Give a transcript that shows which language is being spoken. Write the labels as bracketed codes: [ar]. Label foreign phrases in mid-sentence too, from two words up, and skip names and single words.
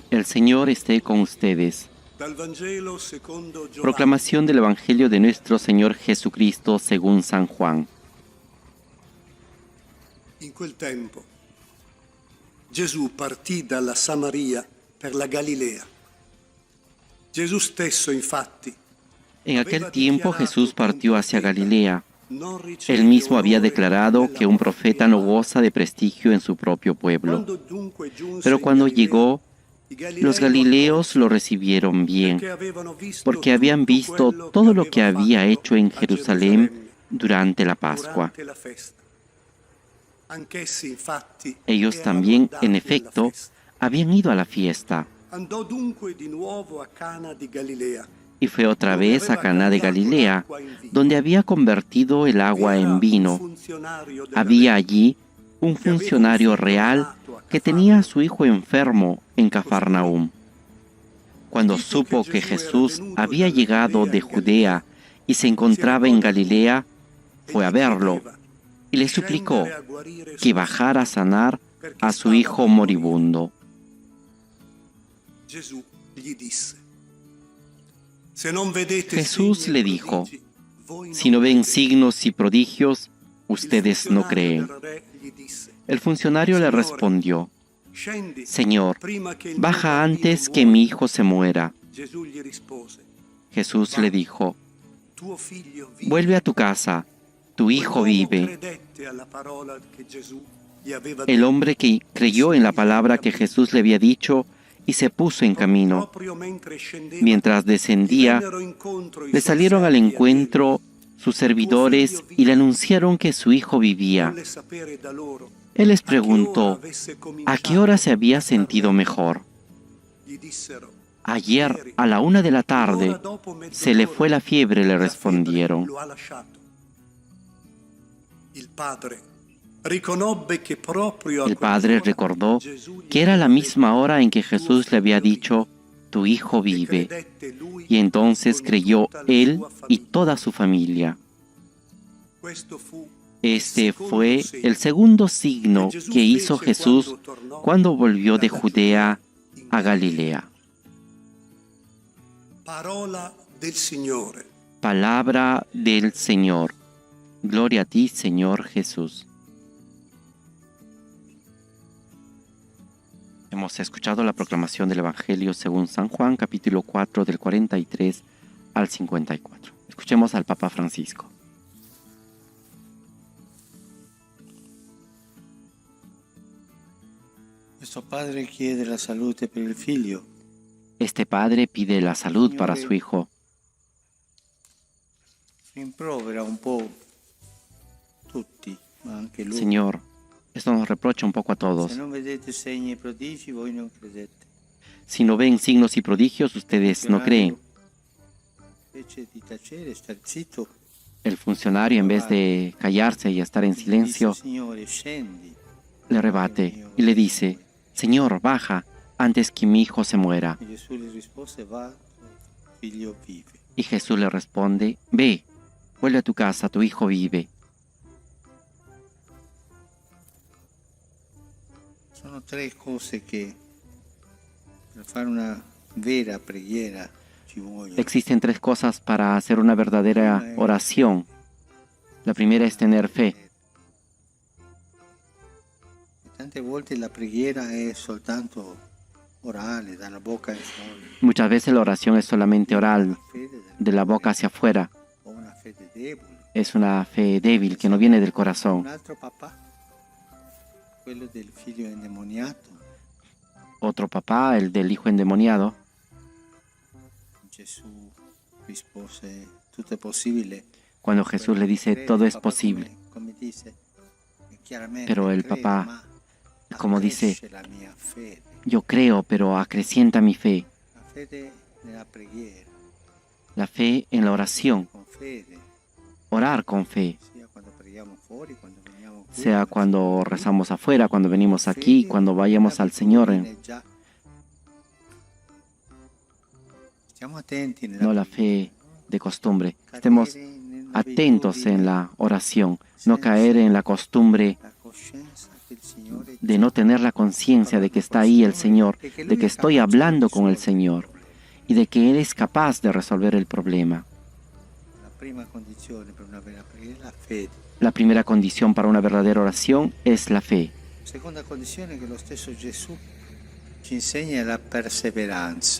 [es] El Señor esté con ustedes. [it] Dal Vangelo secondo Giovanni. [es] Proclamación del Evangelio de nuestro Señor Jesucristo según San Juan. [it] In quel tempo Gesù partì dalla Samaria per la Galilea. Gesù stesso, infatti, [es] En aquel tiempo Jesús partió hacia Galilea. Él mismo había declarado que un profeta no goza de prestigio en su propio pueblo. Pero cuando llegó, los galileos lo recibieron bien, porque habían visto todo lo que había hecho en Jerusalén durante la Pascua. [it] Anch'essi, infatti, [es] Ellos [it] erano [es] también, [it] andati [es] en [it] alla [es] efecto, [it] festa. [es] habían ido a la fiesta. [it] Andò dunque di nuovo a Cana di Galilea, [es] Y fue otra [it] dove [es] vez a [it] aveva [es] Caná de [it] cambiato [es] Galilea, [it] l'acqua in vino. [es] donde había convertido el [it] Vi [es] agua [it] era [es] en [it] un [es] vino. [it] funzionario della [es] Había [it] legge [es] allí un [it] che aveva un [es] funcionario [it] figlio [es] real [it] malato a [es] que tenía a [it] Cafarno. [es] su hijo enfermo en Cafarnaúm. Cuando [it] Udito [es] supo [it] che [es] que [it] Gesù era [es] Jesús [it] venuto [es] había [it] dalla [es] llegado [it] Giudea [es] de [it] in [es] Judea y se [it] si [es] encontraba [it] recò [es] en [it] da lui [es] Galilea, [it] e [es] fue a [it] gli [es] verlo [it] chiedeva [es] y le [it] di [es] suplicó [it] scendere a guarire [es] que [it] suo [es] bajara a [it] figlio, [es] sanar [it] perché [es] a su [it] stava [es] hijo [it] per morire. [es] moribundo. [it] Gesù gli disse: Se non vedete [es] Jesús [it] segni e [es] le dijo: [it] prodigi, voi [es] Si no [it] non [es] ven [it] credete. [es] signos y prodigios, [it] Il [es] ustedes no [it] funzionario [es] creen. [it] del re gli disse: [es] El funcionario le [it] Signore, [es] respondió: [it] scendi [es] Señor, [it] prima che il mio [es] baja [it] bambino [es] antes que [it] muoia. [es] mi hijo se muera. [it] Gesù gli rispose: [es] Jesús le dijo: [it] Tuo figlio vive. [es] Vuelve a tu casa, tu hijo [it] Quell'uomo [es] vive. [it] credette alla parola che Gesù gli aveva [es] El [it] detto. [es] hombre que creyó en la palabra que Jesús le había dicho y se puso en camino. [it] Proprio mentre scendeva, [es] Mientras [it] gli [es] descendía, [it] vennero incontro i [es] le [it] suoi [es] salieron al [it] servi a dirgli: [es] encuentro sus servidores y le anunciaron que su hijo vivía. [it] Volle sapere da loro [es] Él les [it] a che ora [es] preguntó [it] avesse [es] a qué [it] cominciato [es] hora se había [it] a star [es] sentido [it] bene. [es] mejor. [it] Gli dissero: [es] Ayer [it] Ieri, [es] a la 1 de la [it] un'ora [es] tarde [it] dopo [es] se le fue la fiebre, le [it] la febbre [es] respondieron. [it] lo ha lasciato. Il padre riconobbe che proprio a [es] El padre [it] quell'ora [es] recordó [it] Gesù gli [es] que era la [it] aveva [es] misma [it] detto: [es] hora en que [it] "Tuo [es] Jesús le había [it] figlio [es] dicho: Tu hijo [it] vive". E [es] vive. [it] credette lui [es] Y entonces [it] con [es] creyó [it] tutta la [es] él [it] sua [es] y [it] famiglia. [es] toda su familia. [it] Questo fu [es] Este [it] il secondo [es] fue [it] segno [es] el segundo signo [it] che Gesù [es] que hizo [it] fece [es] Jesús [it] quando tornò [es] cuando volvió de [it] dalla [es] Judea [it] Giudea in [es] a Galilea. [it] Parola del Signore. [es] Palabra del Señor. Gloria a ti, Señor Jesús. Hemos escuchado la proclamación del Evangelio según San Juan, capítulo 4, del 43 al 54. Escuchemos al Papa Francisco. [it] Questo padre chiede la salute per il figlio. [es] Este padre pide la salud para su hijo. [it] Rimprovera un po' tutti, ma anche lui. [es] Señor, esto nos reprocha un poco a todos. [it] Se non vedete segni e prodigi, voi non credete. [es] Si no ven signos y prodigios, ustedes no creen. [it] Invece di tacere, star zitto, [es] El funcionario, en vez de callarse y estar en [it] dice: [es] silencio, [it] Signore, scendi. [es] le rebate y le dice: Señor, baja antes que mi hijo se muera. [it] E Gesù gli rispose: Va, tuo figlio vive. [es] Y Jesús le responde: Ve, vuelve a tu casa, tu hijo vive. [it] Sono tre cose che per fare una vera preghiera ci vogliono. [es] Existen tres cosas para hacer una verdadera oración. La primera es tener fe. [it] Tante volte la preghiera è soltanto orale, dalla bocca in fuori. [es] Muchas veces la oración es solamente oral, [it] Una fede [es] de la boca hacia afuera. [it] o una fede debole. [es] Es una fe débil que no viene del [it] Un [es] corazón. [it] altro papà, quello del figlio endemoniato. [es] Otro papá, el del hijo endemoniado, [it] Gesù rispose: tutto è possibile. [es] cuando Jesús le dice: todo es posible. [it] Come dice, chiaramente [es] Pero el [it] credo, [es] papá, [it] ma [es] como dice, [it] accresce la mia fede. [es] yo creo, pero acrecienta mi fe. [it] La fede nella preghiera, [es] La fe en la oración, [it] con fede, [es] orar con fe, [it] sia quando preghiamo fuori, quando veniamo qui, [es] sea cuando rezamos afuera, cuando venimos aquí, cuando vayamos al Señor. [it] Stiamo attenti nella [es] No la fe de costumbre. Estemos atentos en la oración, no caer en la costumbre [it] la coscienza che il Signore [es] de no tener la conciencia de que está ahí el Señor, de que estoy hablando con el Señor y de que Él es capaz de resolver el problema. [it] La prima condizione per una vera preghiera è la fede. [es] La primera condición para una verdadera oración es la fe. [it] Seconda condizione che lo stesso Gesù ci insegna è la perseveranza.